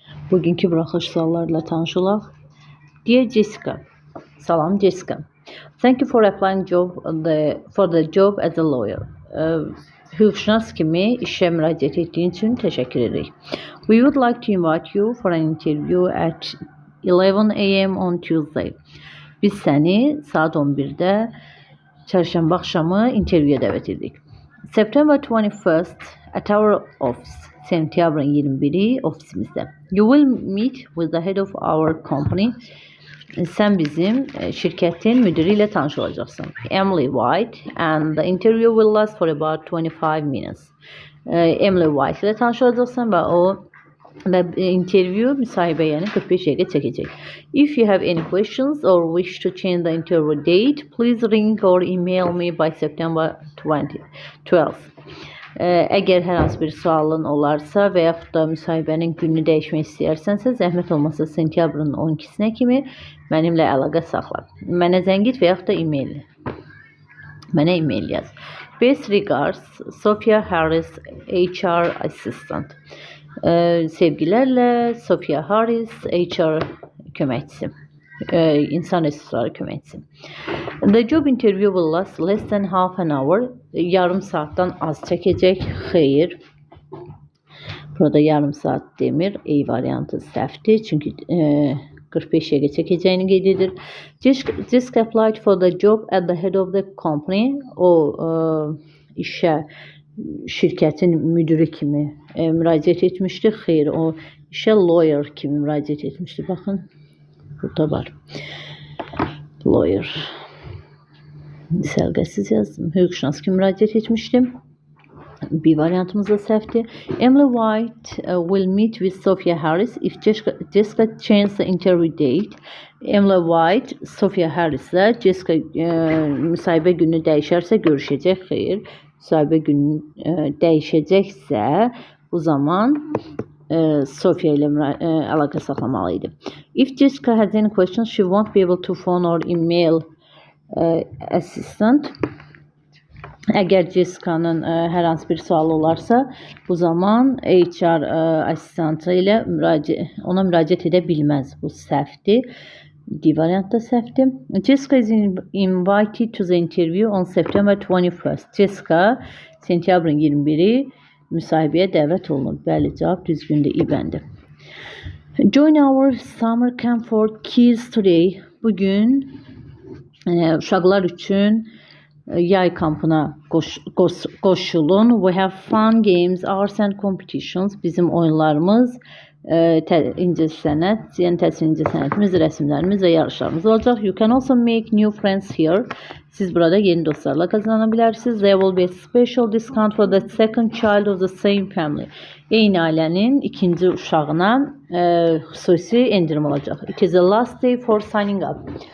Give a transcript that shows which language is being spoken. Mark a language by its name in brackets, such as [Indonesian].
[Azerbaijani] Bugünkü buraxılış suallarıyla tanış olaq. [English] Dear Jessica, salam Jessica. Thank you for applying for the job as a lawyer. [Azerbaijani] Hüquqşünas kimi işə müraciət etdiyin üçün təşəkkür edirik. [English] We would like to invite you for an interview at 11 a.m. on Tuesday. [Azerbaijani] Biz səni saat 11-də çərşənbə axşamı intervyuya dəvət edirik. [English] September 21st at our office. [Azerbaijani] Sentyabrın 21-i ofisimizdə. [English] You will meet with the head of our company. [Azerbaijani] Sən bizim şirkətin müdiri ilə tanış olacaqsın. [English] Emily White, and the interview will last for about 25 minutes. [Azerbaijani] Emily White ilə tanış olacaqsın və interview müsahibə yəni 45 dəqiqə çəkəcək. [English] If you have any questions or wish to change the interview date, please ring or email me by September 12th. [Azerbaijani] Əgər hər hansı bir sualın olarsa və yaxud da müsahibənin gününü dəyişmək istəyirsənsə, zəhmət olmasa sentyabrın 12-sinə kimi mənimlə əlaqə saxla. Mənə zəng et və yaxud da mənə e-mail yaz. [English] Best regards, Sophia Harris, HR Assistant. [Azerbaijani] Sevgilərlə, Sophia Harris, HR köməkçisi. İnsan resursları köməkçisi. [English] The job interview will last less than half an hour. [Azerbaijani] Yarım saatdan az çəkəcək. Xeyr. Burada yarım saat demir. A variantı səhvdir. Çünki 45 dəqiqə çəkəcəyini qeyd edir. [English] Jessica applied for the job at the head of the company. [Azerbaijani] O işə şirkətin müdürü kimi müraciət etmişdi. Xeyr, o işə lawyer kimi müraciət etmişdi. Baxın. Burada var. Lawyer. Səlqəsiz yazdım. Hüquqşünas kimi müraciət etmişdim. Bir variantımız da səhvdir. [English] Emily White will meet with Sophia Harris if Jessica changes the interview date. [Azerbaijani] Emily White, Sophia Harris'lə Jessica müsahibə günü dəyişərsə görüşəcək. Xeyr. Müsahibə günü dəyişəcəksə bu zaman Sophia ilə əlaqə saxlamalı idi. [English] If Jessica has any questions, she won't be able to phone or email assistant. [Azerbaijani] Əgər Jessica'nın hər hansı bir sualı olarsa, bu zaman HR assistantı ilə ona müraciət edə bilməz. Bu səhvdir. D variant da səhvdir. [English] Jessica is invited to the interview on September 21st. [Azerbaijani] Jessica sentyabrın 21-i müsahibəyə dəvət olunur. Bəli, cavab düzgündür, İbəndir. [English] Join our summer camp for kids today. [Azerbaijani] Bugün uşaqlar üçün yay kampına qoşulun. [English] We have fun games, arts and competitions. [Azerbaijani] Bizim oyunlarımız, incəsənət, yəni təhsil incəsənətimiz, rəsmlərimiz və yarışlarımız olacaq. [English] You can also make new friends here. [Azerbaijani] Siz burada yeni dostlarla qazana bilərsiniz. [English] There will be a special discount for the second child of the same family. [Azerbaijani] Eyni ailənin ikinci uşağına xüsusi endirim olacaq. [English] It is the last day for signing up.